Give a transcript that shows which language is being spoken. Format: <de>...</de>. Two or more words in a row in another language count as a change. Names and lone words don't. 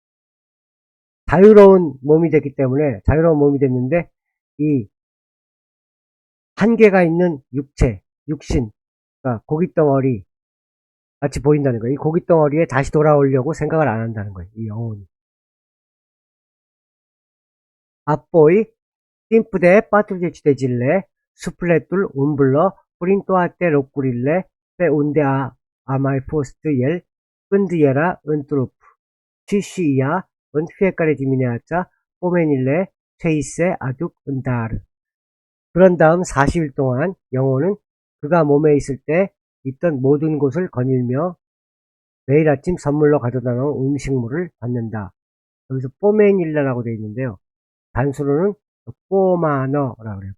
<ko>자유로운 몸이 됐기 때문에, 자유로운 몸이 됐는데, 이 한계가 있는 육신, 그러니까 고깃덩어리 같이 보인다는 거예요. 이 고깃덩어리에 다시 돌아오려고 생각을 안 한다는 거예요. 이 영혼이.</ko> <ro>Apoi, timp de 40 de zile, sufletul umblă prin toate locurile pe unde a mai fost el când era în trup. Și ea, în fiecare dimineață, pomenile ce îi se aduc în dar.</ro> <ko>그런 다음 40일 동안 영혼은 그가 몸에 있을 때 있던 모든 곳을 거닐며 매일 아침 선물로 가져다 놓은 음식물을 받는다. 여기서 포메닐라라고 되어 있는데요. 단수로는 포마너라고 그래요.</ko>